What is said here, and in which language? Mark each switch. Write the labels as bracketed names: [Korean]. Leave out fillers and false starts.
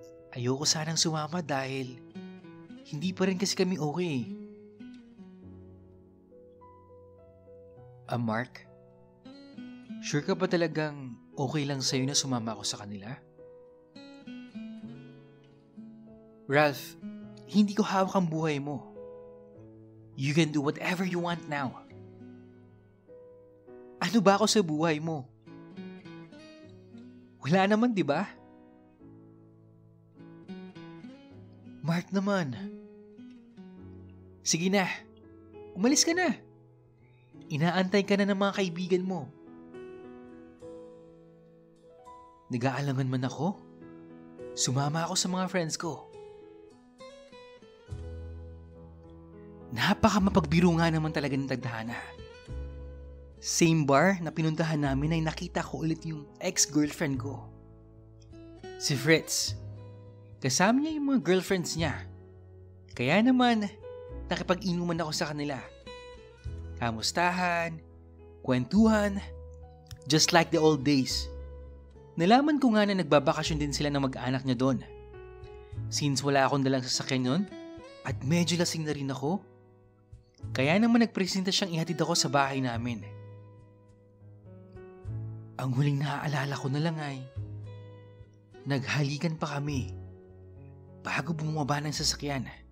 [Filipino] Ayoko sanang sumama dahil hindi pa rin kasi kami okay. Mark, sure ka ba talagang okay lang sa'yo na sumama ako sa kanila? Ralph, hindi ko hawak ang buhay mo. [English] You can do whatever you want now. [Filipino] Ano ba ako sa buhay mo? Wala naman, di ba? Mark naman. Sige na, umalis ka na. Inaantay ka na ng mga kaibigan mo. Nag-aalangan man ako. Sumama ako sa mga friends ko. Napaka-mapagbiro nga naman talaga ng tadhana. Same bar na pinuntahan namin ay nakita ko ulit yung ex-girlfriend ko. Si Fritz. Kasama niya yung mga girlfriends niya. Kaya naman, nakipag-inuman ako sa kanila. Kamustahan, kwentuhan, [English] just like the old days. [Filipino] Nalaman ko nga na nagbabakasyon din sila ng mag-anak niya doon. Since wala akong dalang sasakyan nun, at medyo lasing na rin ako, kaya naman nagpresenta siyang ihatid ako sa bahay namin. Ang huling naaalala ko na lang ay, naghalikan pa kami bago bumaba ng sasakyan.